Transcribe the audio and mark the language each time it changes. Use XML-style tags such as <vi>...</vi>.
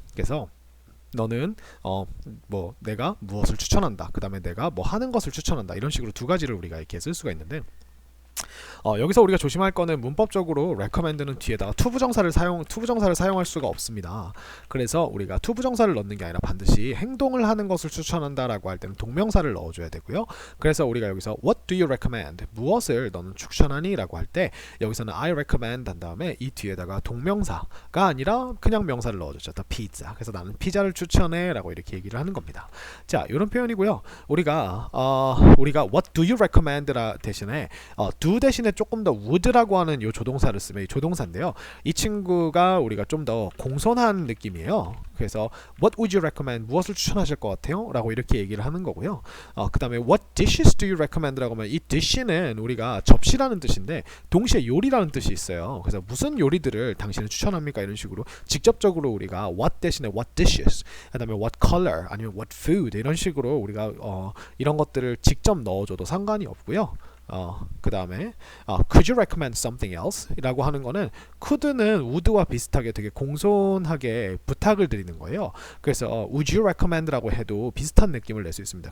<ko>그래서 너는 내가 무엇을 추천한다. 그 다음에 내가 뭐 하는 것을 추천한다. 이런 식으로 두 가지를 우리가 이렇게 쓸 수가 있는데, 여기서 우리가 조심할 거는 문법적으로 recommend는 뒤에다가 투부정사를 사용할 수가 없습니다. 그래서 우리가 투부정사를 넣는 게 아니라 반드시 행동을 하는 것을 추천한다라고 할 때는 동명사를 넣어줘야 되고요. 그래서 우리가 여기서</ko> <en>What do you recommend?</en> <ko>무엇을 너는 추천하니? 라고 할 때 여기서는</ko> <en>I recommend</en> <ko>한 다음에 이 뒤에다가 동명사가 아니라 그냥 명사를 넣어줬죠.</ko> <en>The pizza.</en> <ko>그래서 나는 피자를 추천해 라고 이렇게 얘기를 하는 겁니다. 자, 이런 표현이고요. 우리가</ko> <en>What do you recommend?</en> <ko>대신에 do 대신에 조금 더 would라고 하는 이 조동사를 쓰면 이 조동사인데요. 이 친구가 우리가 좀 더 공손한 느낌이에요. 그래서</ko> <en>What would you recommend?</en> <ko>무엇을 추천하실 것 같아요? 라고 이렇게 얘기를 하는 거고요. 그 다음에</ko> <en>What dishes do you recommend?</en> <ko>라고 하면 이 dish는 우리가 접시라는 뜻인데 동시에 요리라는 뜻이 있어요. 그래서 무슨 요리들을 당신은 추천합니까? 이런 식으로 직접적으로 우리가 what 대신에 what dishes, 그 다음에 what color, 아니면 what food 이런 식으로 우리가 이런 것들을 직접 넣어줘도 상관이 없고요. 그 다음에</ko> <en>could you recommend something else?</en> <ko>라고 하는 거는 could는 would와 비슷하게 되게 공손하게 부탁을 드리는 거예요. 그래서</ko> <en>would you recommend</en> <ko>라고 해도 비슷한 느낌을 낼 수 있습니다.</ko>